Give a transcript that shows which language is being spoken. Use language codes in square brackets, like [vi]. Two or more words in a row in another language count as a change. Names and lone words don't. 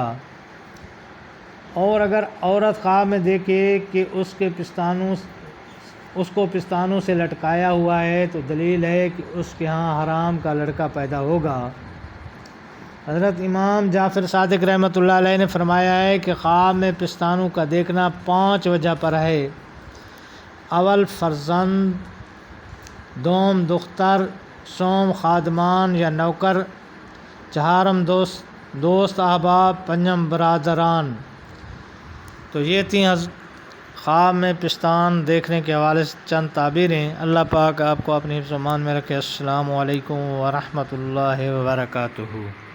[ur] اور اگر عورت خواب میں دیکھے کہ اس کو پستانوں سے لٹکایا ہوا ہے تو دلیل ہے کہ اس کے ہاں حرام کا لڑکا پیدا ہوگا۔ حضرت امام جعفر صادق [ar] رحمۃ اللہ علیہ [ur] نے فرمایا ہے کہ خواب میں پستانوں کا دیکھنا 5 وجہ پر ہے۔ اول فرزند، دوم دختر، سوم خادمان یا نوکر، چہارم دوست احباب، پنجم برادران۔ تو یہ تھیں خواب میں پستان دیکھنے کے حوالے سے چند تعبیریں۔ اللہ پاک آپ کو اپنی حفظ و امان میں رکھے۔ [ar] السلام علیکم ورحمۃ اللہ وبرکاتہ۔